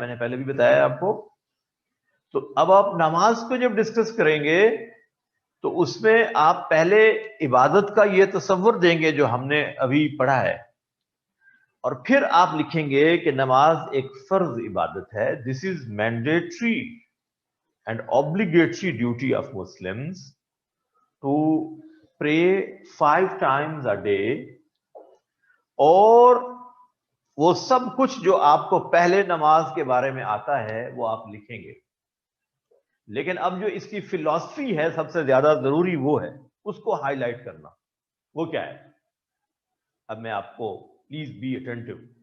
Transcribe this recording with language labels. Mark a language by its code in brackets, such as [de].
[ur] میں نے پہلے بھی بتایا آپ کو. تو اب آپ نماز کو جب ڈسکس کریں گے تو اس میں آپ پہلے عبادت کا یہ تصور دیں گے جو ہم نے ابھی پڑھا ہے, اور پھر آپ لکھیں گے کہ نماز ایک فرض عبادت ہے. [en] This is mandatory and obligatory duty of Muslims to pray 5 times a day. [ur] اور وہ سب کچھ جو آپ کو پہلے نماز کے بارے میں آتا ہے وہ آپ لکھیں گے. لیکن اب جو اس کی فلسفی ہے سب سے زیادہ ضروری وہ ہے, اس کو ہائی لائٹ کرنا. وہ کیا ہے؟ اب میں آپ کو, [en] Please be attentive.